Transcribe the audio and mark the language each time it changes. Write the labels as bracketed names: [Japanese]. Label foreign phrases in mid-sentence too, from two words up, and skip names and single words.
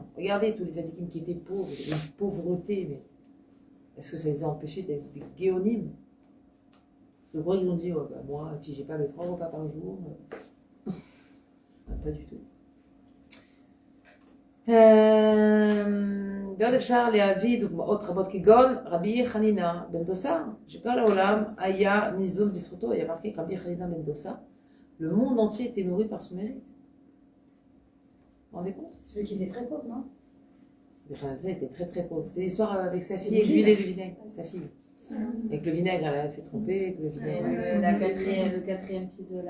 [French] Regardez tous les adikim qui étaient pauvres, une pauvreté, mais est-ce que ça les a empêchés d'être des géonymes? Je crois qu'ils ont dit, oh, bah, moi, si j'ai pas mes 3 repas par jour, pas du tout. [Hebrew] ועוד אפשר להביא דוגמאות רבות כגון רבי חנינה בן דוסה, שכל העולם היה ניזון בזכותו, [French] il y a marqué רבי חנינה בן דוסה, le monde entier était nourri par son mérite. Vous vous rendez compte? Celui qui était très pauvre, non? Rbi Hanina était très très pauvre. C'est l'histoire avec sa fille, avec l'huile et le vinaigre, sa fille. Avec le vinaigre, elle s'est trompée, avec le vinaigre. Le quatrième pied de